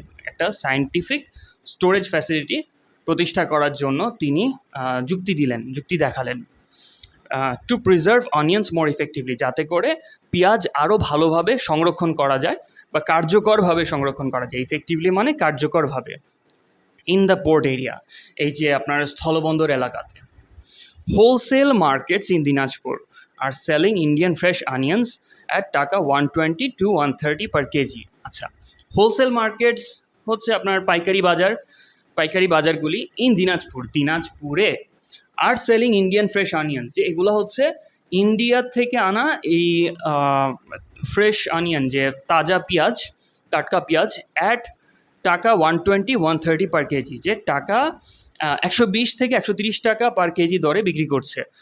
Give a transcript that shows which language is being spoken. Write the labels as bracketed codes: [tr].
[bn] একটা scientific storage facility প্রতিষ্ঠা করার জন্য তিনি যুক্তি দেখালেন, [en] to preserve onions more effectively, [bn] যাতে করে পেঁয়াজ আরও ভালোভাবে সংরক্ষণ করা যায় বা কার্যকরভাবে সংরক্ষণ করা যায়, ইফেক্টিভলি মানে কার্যকরভাবে, [en] in the port area, [bn] এই যে আপনার স্থলবন্দর এলাকাতে। [en] Wholesale markets in Dinajpur are selling Indian fresh onions at taka 120 to 130 per kg. [bn] আচ্ছা, হোলসেল মার্কেটস হচ্ছে আপনার পাইকারি বাজার, পাইকারি বাজারগুলি ইন দিনাজপুরে [en] are selling Indian fresh onions, [bn] যে এগুলো হচ্ছে ইন্ডিয়া থেকে আনা এই ফ্রেশ অনিয়ন, যে তাজা পেঁয়াজ, টাটকা পেঁয়াজ [en] at taka 120-130 per KG, [bn] যে টাকা 120 থেকে 130 টাকা পার কেজি দরে বিক্রি করছে।